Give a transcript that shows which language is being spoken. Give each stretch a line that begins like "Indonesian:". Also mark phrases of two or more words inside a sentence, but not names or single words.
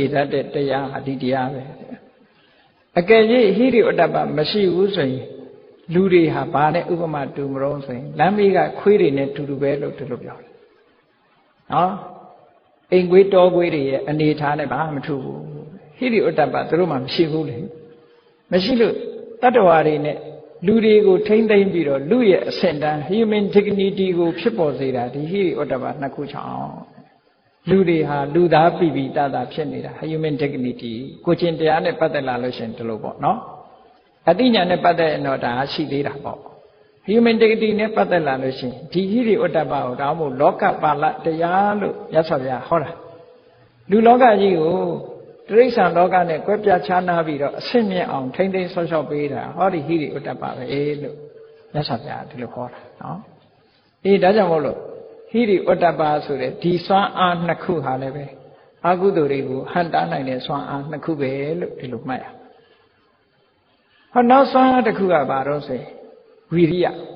Burmese: တတ်တဲ့တရားဟာဒီတရားပဲအကယ်၍ဟိရိဩတ္တပမရှိဘူးဆိုရင်လူတွေဟာဘာနဲ့ဥပမာတူမလို့ဆိုရင်လမ်းမေးကခွေးတွေနဲ့တူတူပဲလို့ဒီလိုပြောတယ်နော်အိမ်ခွေးတောခွေးတွေရဲ့အနေထားနဲ့ဘာမှမထူးဘူးဟိရိဩတ္တပ သူတို့မှမရှိဘူးလေမရှိလို့တတ္တဝါတွေနဲ့လူတွေကိုထိမ့်သိမ့်ပြီးတော့လူရဲ့အဆင့်တန်း
English: human dignity
Burmese: ကိုဖြစ်ပေါ်စေတာဒီဟိရိဩတ္တပနှစ်ခုချောင်းလူတွေဟာလူသားပြည် ပြည်တသာဖြစ်နေတာ
English: human dignity
Burmese: ကိုချင်းတရားနဲ့ပတ်သက်လာလို့ရှင်ဒီလိုပေါ့နော်အတိညာနဲ့ပတ်သက်ရင်တော့ဒါရှိသေးတာပေါ့
English: human dignity
Burmese: နဲ့ ပတ်သက်လာလို့ရှင်ဒီဟိရိဩတ္တပကိုဒါမှမဟုတ်လောကပါဠတရားလို့ရသော်ဗျာဟောတာလူလောကကြီးကိုတိရစ္ဆာန်လောကနဲ့ကွဲပြားခြားနားပြီးတော့အဆင့်မြင့်အောင်ထိမ့်သိမ်းဆော့ရှော့ပေးတာဟောဒီဟိရိဩတ္တပပဲလို့ရသော်ဗျာဒီလိုဟောတာနော်ဒါကြောင့်မို့လို့ဟိရိဩတ္တပဆိုတဲ့ဒီစွမ်းအားနှစ်ခုဟာလည်းပဲအကုသိုလ်တွေကိုဟန်တားနိုင်တဲ့စွမ်းအားနှစ်ခုပဲလို့ဒီလိုမှတ်ရဟောနောက်စွမ်းအားတစ်ခုကဘာတော့ဆိုဝီရိယ